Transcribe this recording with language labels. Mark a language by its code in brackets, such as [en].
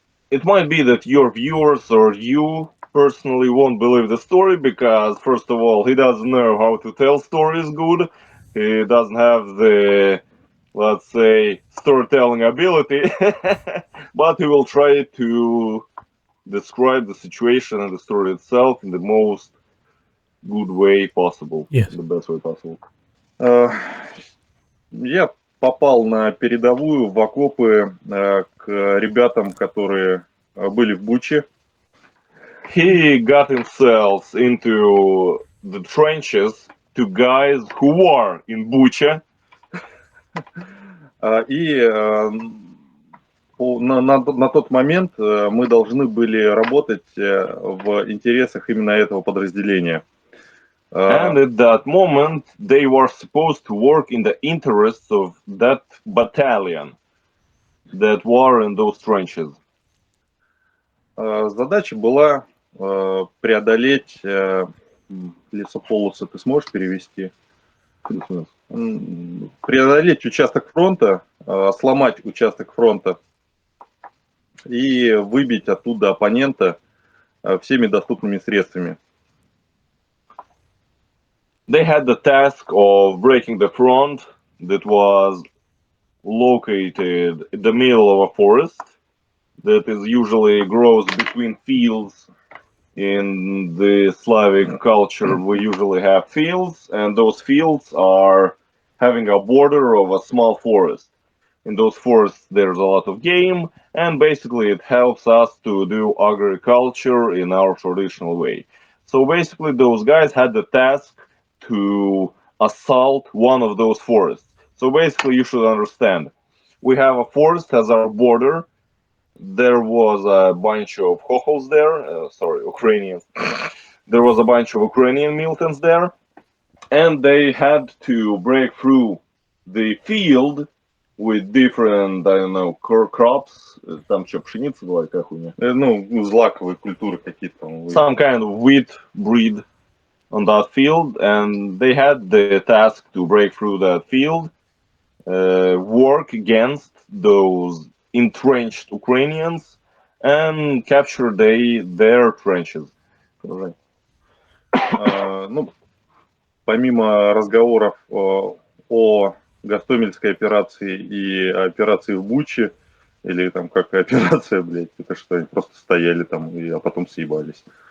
[en] It might be that your viewers or you personally won't believe the story because, first of all, he doesn't know how to tell stories good. He doesn't have the, let's say, storytelling ability, but he will try to describe the situation and the story itself in the most good way possible, Yes. the best way possible. [ru] Я попал на передовую, в окопы к ребятам, которые были в Буче. [en] He got himself into the trenches to guys who were in Bucha. [ru] И на тот момент мы должны были работать в интересах именно этого подразделения. [en] And at that moment, they were supposed to work in the interests of that battalion that were in those trenches. [ru] Задача была преодолеть лесополосы. Ты сможешь перевести? Преодолеть участок фронта, сломать участок фронта и выбить оттуда оппонента всеми доступными средствами. [en] They had the task of breaking the front that was located in the middle of a forest that is usually grows between fields. In the Slavic culture, we usually have fields, and those fields are having a border of a small forest. In those forests, there's a lot of game, and basically it helps us to do agriculture in our traditional way. So basically, those guys had the task to assault one of those forests. So basically, you should understand, we have a forest as our border. There was a bunch of hohos there, sorry, Ukrainians. There was a bunch of Ukrainian militants there, and they had to break through the field with different, I don't know, crops. [ru] Там что, пшеница была, какая хуйня? Ну, злаковые культуры какие-то. [en] Some kind of wheat breed on that field, and they had the task to break through that field, work against those entrenched Ukrainians, and capture their trenches. [ru] Ну, помимо разговоров о Гостомельской операции и операции в Буче, или там как операция, блядь, это что, они просто стояли там, а потом съебались.